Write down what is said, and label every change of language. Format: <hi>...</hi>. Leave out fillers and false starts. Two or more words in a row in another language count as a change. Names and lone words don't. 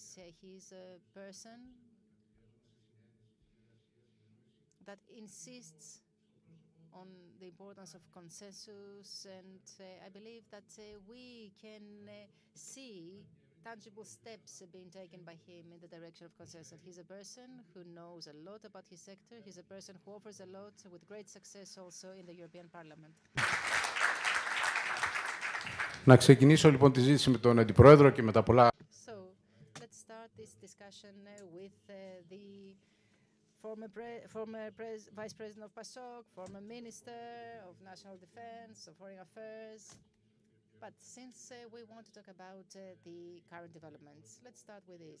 <en>He's a person that insists on the importance of consensus, and I believe that we can see tangible steps being taken by him in the direction of consensus. He's a person who knows a lot about his sector. He's a person who offers a lot with great success also in the European Parliament.</en> <el>Να ξεκινήσω λοιπόν τη ζήτηση με τον Αντιπρόεδρο και με τα πολλά.</el> <en>So, let's start this discussion with the former Vice President of PASOK, former Minister of National Defense, of Foreign Affairs. But since we want to talk about the current developments, let's start with this.</en>